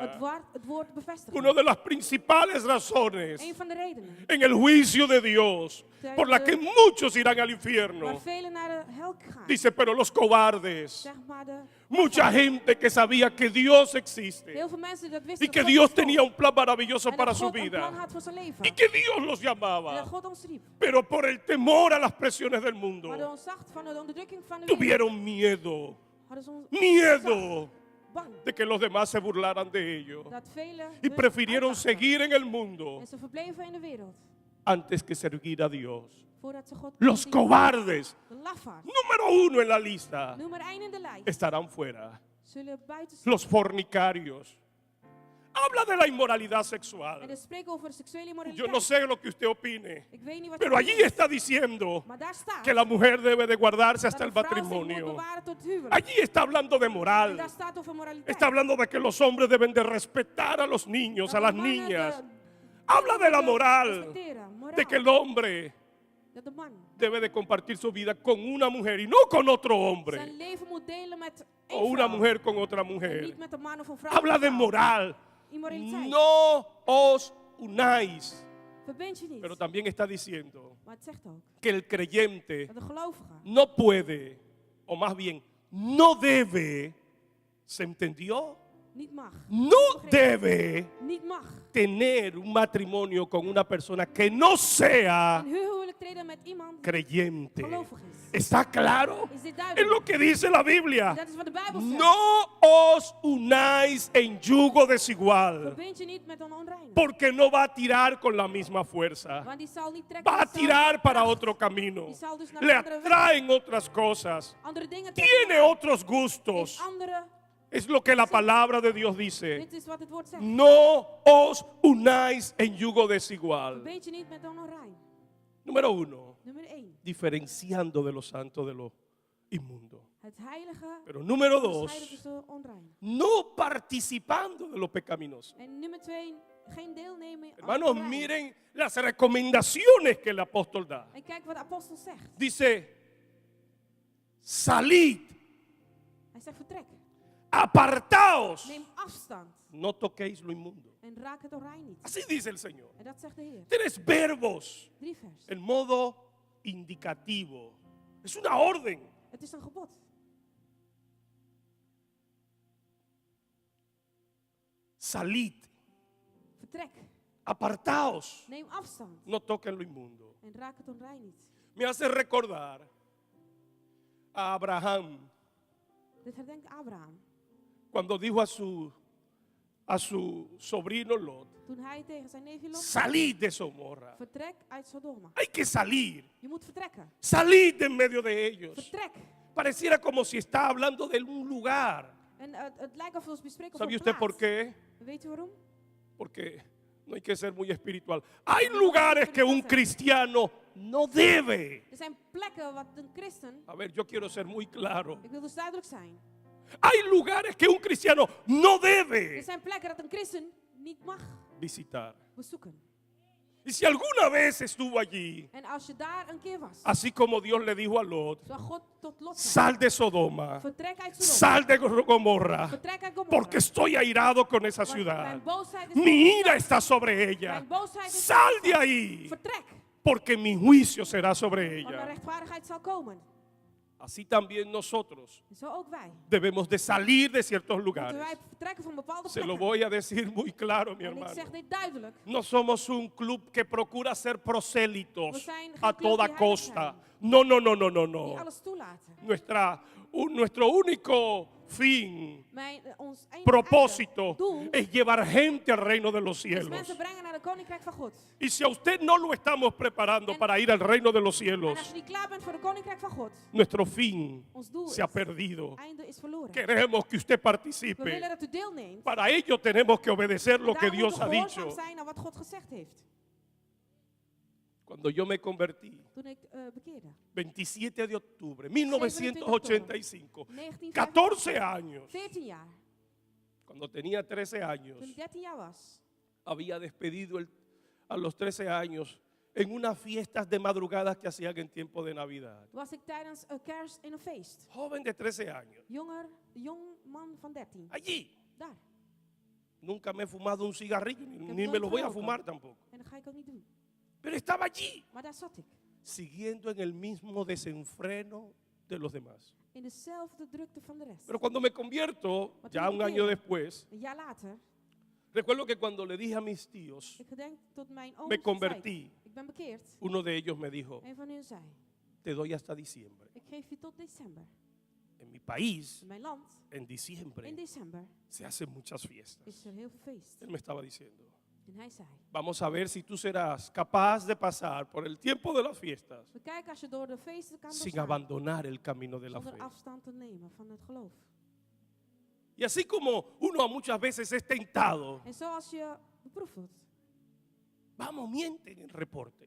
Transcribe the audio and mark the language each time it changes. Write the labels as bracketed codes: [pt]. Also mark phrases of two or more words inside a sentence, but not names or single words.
[nl] Het woord bevestigt. [es] Una de las principales razones [nl] Een van de redenen. [es] en el juicio de Dios por la que muchos irán al [nl] Waar [es] infierno. [nl] velen naar de hel gaan. [es] Dice, pero los cobardes, [nl] Zeg maar [es] mucha gente que sabía que Dios existe [nl] heel veel mensen die dat wisten. [es] y que [nl] dat God [es] Dios [nl] bestond. [es] tenía un plan maravilloso [nl] En [es] para [nl] dat [es] su [nl] God een plan [es] vida [nl] had voor zijn leven. [es] y que Dios los [nl] En [es] llamaba, [nl] dat God ons riep. [es] pero por el temor a las presiones del [nl] Maar door [es] mundo [nl] onzacht van de onderdrukking van de wereld. [es] tuvieron miedo, [nl] Hadden ze ons [es] miedo [nl] bang. [es] de que los demás se burlaran de ellos [nl] Dat velen [es] y [nl] hun [es] prefirieron [nl] uitlachten. [es] seguir en el mundo [nl] En ze verbleven in de wereld. [es] antes que servir a Dios. [nl] Voordat ze God [es] Los [nl] dienden. [es] cobardes, [nl] De lafaards. [es] número 1 en la lista, [nl] Nummer 1 in de lijst. [es] estarán fuera. [nl] Zullen buiten staan. [es] Los fornicarios. Habla de la inmoralidad [nl] En [es] sexual. [nl] het spreekt over seksuele [es] Yo [nl] immoraliteit. [es] no sé lo que usted opine, [nl] Ik weet niet wat [es] pero [nl] je [es] allí [nl] denkt. [es] está diciendo [nl] Maar daar staat [es] que la mujer debe de guardarse [nl] dat [es] hasta el [nl] een vrouw zich moet [es] matrimonio. [nl] bewaren tot het huwelijk. [es] Allí está hablando de [nl] En daar [es] moral. [nl] staat over moraliteit. [es] Está hablando de que los hombres deben de respetar a los niños, a [nl] Dat [es] las [nl] de mannen [es] niñas. [nl] de- [es] Habla de la moral, [nl] respecteren, moraal. [es] de que el hombre [nl] Dat de man [es] debe de compartir su vida con una mujer y no con otro hombre. [nl] zijn leven moet delen met [es] O [nl] één [es] una [nl] vrouw. [es] mujer con otra [nl] En [es] mujer. [nl] niet met een man of een vrouw. [es] Habla [nl] of [es] de [nl] een vrouw. [es] moral. [nl] Immoraliteit. [es] No os unáis. [nl] Verbind je niet. [es] Pero también está diciendo [nl] Maar het zegt ook [es] que el creyente [nl] dat de gelovige [es] no puede, o más bien, no debe, ¿se entendió? [nl] niet mag. [es] No debe [nl] Niet mag. [es] tener un matrimonio con una persona que no sea [nl] Een huwelijk treden met iemand die [es] creyente. [nl] gelovig is. [es] ¿Está claro? [nl] Is dit [es] Es [nl] duidelijk? [es] lo que dice la Biblia. [nl] Dat is wat de Bijbel zegt. [es] No os unáis en yugo desigual, [nl] Verbind je niet met een onreine. [es] porque no va a tirar con la misma fuerza. [nl] Want die zal niet trekken. [es] Va a [nl] met [es] tirar [nl] dezelfde [es] para [nl] kracht. [es] otro camino. [nl] Die zal dus naar [es] Le [nl] een andere weg. [es] atraen otras cosas. [nl] Andere dingen trekken. [es] Tiene otros [nl] Heeft [es] gustos. [nl] andere. [es] Es lo que la palabra de Dios dice. [nl] Dit is wat het woord zegt. [es] No os unáis en yugo desigual. [nl] Verbind je niet met een onrein. [es] Número 1. [nl] Nummer 1. [es] Diferenciando de lo santo de lo inmundo. [nl] Het heilige [es] Pero número [nl] onderscheiden [es] 2. [nl] tussen onrein. [es] No participando de lo pecaminoso. [nl] En nummer 2. Geen deelnemen aan [es] Hermanos, [nl] onrein. [es] miren las recomendaciones que el apóstol da. [nl] En kijk wat de apostel zegt. [es] Dice, salid, [nl] Hij zegt vertrek. [es] apartaos, [nl] Neem afstand. [es] no toquéis lo inmundo. [nl] En raak het onrein niet. [es] Así dice el Señor. [nl] En dat zegt de Heer. [es] 3 verbos, [nl] 3 vers. [es] en modo indicativo. Es una orden. [nl] Het is een gebod. [es] Salid, [nl] Vertrek. [es] apartaos, [nl] Neem afstand. [es] no toquen lo inmundo. [nl] En raak het onrein niet. [es] Me hace recordar a Abraham [nl] Dit herdenkt Abraham. [es] cuando dijo a su sobrino Lot, [nl] Toen hij tegen zijn neefje Lot [es] salid de Somorra. [nl] vertrek uit Sodoma. [es] Hay que salir, [nl] Je moet vertrekken. [es] salid de en medio de ellos. [nl] Vertrek. [es] Pareciera como si está hablando de un lugar. [nl] En het lijkt of we ons bespreken over [es] ¿Sabe [nl] een [es] usted [nl] plaats. [es] por qué? [nl] Weet u waarom? [es] Porque no hay que ser muy espiritual. Hay lugares que un cristiano no debe. [nl] Er zijn plekken wat een christen, [es] A ver, yo quiero ser muy claro. [nl] ik wil dus duidelijk zijn. [es] Hay lugares que un cristiano no [nl] Er [es] debe [nl] zijn plekken dat een christen niet mag [es] visitar. [nl] bezoeken. [es] Y si alguna vez estuvo allí, [nl] En als je daar een keer was, [es] así como Dios le dijo a Lot, [nl] zou God tot Lot zeggen. [es] sal de Sodoma, [nl] Vertrek uit Sodoma. [es] sal de Gomorra, [nl] Vertrek uit Gomorra. [es] porque estoy airado con esa [nl] Want [es] ciudad. [nl] mijn boosheid is [es] Mi [nl] over die [es] ira [nl] stad. [es] está sobre ella. [nl] Mijn boosheid is [es] Sal [nl] over die [es] de [nl] stad. [es] ahí, [nl] Vertrek, [es] porque mi juicio será sobre [nl] want mijn [es] ella. [nl] rechtvaardigheid zal komen. [es] Así también nosotros [nl] En zo ook wij. [es] debemos de salir de ciertos [nl] Moeten [es] lugares. [nl] wij vertrekken van bepaalde [es] Se lo [nl] plekken. [es] voy a decir muy claro, mi [nl] En ik [es] hermano. [nl] zeg dit duidelijk. [es] No somos un club que procura ser [nl] We [es] prosélitos [nl] zijn geen [es] a [nl] club [es] toda [nl] die heilig [es] costa. [nl] zijn. [es] No, no, no, no, no, [nl] Die [es] no. [nl] alles toelaten. [es] Nuestro único fin, [nl] ons enige [es] propósito [nl] doel [es] es llevar gente al reino de los [nl] is [es] cielos. [nl] mensen brengen naar het koninkrijk van God. [es] Y si a usted no lo estamos preparando para ir al reino de los [nl] En [es] cielos, [nl] als je niet klaar bent voor het koninkrijk van God, [es] nuestro fin [nl] ons doel [es] se ha [nl] is, [es] perdido. [nl] einde is verloren. [es] Queremos que usted [nl] We [es] participe. [nl] willen dat u deelneemt. [es] Para ello tenemos que obedecer lo que [nl] Daarom [es] Dios [nl] moeten [es] ha [nl] we gehoorzaam [es] dicho. [nl] zijn aan wat God gezegd heeft. [es] Cuando yo me convertí, [nl] Toen ik bekeerde. [es] 27 de octubre 1985, [nl] 1985, [es] 14 años, [nl] 14 jaar. [es] cuando tenía 13 años, [nl] Toen ik 13 jaar was, [es] había despedido a los 13 años en unas fiestas de madrugadas que hacían en tiempo de Navidad. [nl] was ik tijdens kerst in een feest. [es] Joven de 13 años, [nl] Jong man van 13. [es] allí. [nl] Daar. [es] Nunca me he fumado un cigarrillo, ni [nl] heb [es] me [nl] nooit [es] lo voy a [nl] gerookt. [es] fumar tampoco. [nl] En dat ga ik ook niet doen. [es] Pero estaba allí, [nl] Maar daar zat ik. [es] siguiendo en el mismo desenfreno de los demás. [nl] In dezelfde drukte van de rest. [es] Pero cuando me convierto, [nl] Wat [es] ya [nl] toen ik [es] un año [nl] bekeerde, [es] después, [nl] Een jaar later, [es] recuerdo que cuando le dije a mis tíos, [nl] ik gedenk tot mijn oom. [es] me convertí, [nl] Ik ben bekeerd. [es] uno de ellos me dijo, [nl] Een van hen zei, [es] te doy hasta diciembre. [nl] ik geef je tot december. [es] En mi país, [nl] In mijn land, [es] en diciembre, [nl] in december, [es] se hacen muchas fiestas. [nl] is er heel veel feest. [es] Él me estaba diciendo, [nl] En hij zei, [es] vamos a ver si tú serás capaz de pasar por el tiempo de las fiestas [nl] we kijken als je door de feesten kan [es] sin [nl] doorstaan, [es] abandonar el camino de la [nl] zonder [es] fe. [nl] afstand te nemen van het geloof. [es] Y así como uno muchas veces es tentado, [nl] En zoals je beproefd wordt, [es] vamos, miente en el reporte.